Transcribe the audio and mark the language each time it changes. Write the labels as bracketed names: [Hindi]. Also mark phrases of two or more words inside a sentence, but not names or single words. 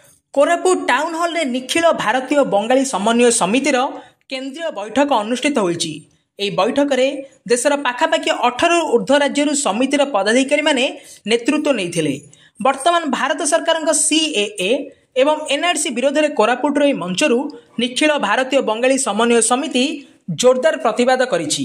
[Odia] कोरापुट [English] town hall [Odia] ରେ ନିଖିଳ ଭାରତୀୟ ବଙ୍ଗାଳୀ ସମନ୍ୱୟ ସମିତିର କେନ୍ଦ୍ରୀୟ ବୈଠକ ଅନୁଷ୍ଠିତ ହୋଇଛି। ଏହି ବୈଠକରେ ଦେଶର ପାଖାପାଖି 18 ଊର୍ଦ୍ଧ୍ୱ ରାଜ୍ୟରୁ ସମିତିର ପଦାଧିକାରୀ ମାନେ ନେତୃତ୍ୱ ନେଇଥିଲେ। ବର୍ତ୍ତମାନ ଭାରତ ସରକାରଙ୍କ ସିଏଏ ଏବଂ ଏନ୍ଆରସି ବିରୋଧରେ କୋରାପୁଟର ଏହି ମଞ୍ଚରୁ ନିଖିଳ ଭାରତୀୟ ବଙ୍ଗାଳୀ ସମନ୍ୱୟ ସମିତି ଜୋରଦାର ପ୍ରତିବାଦ କରିଛି।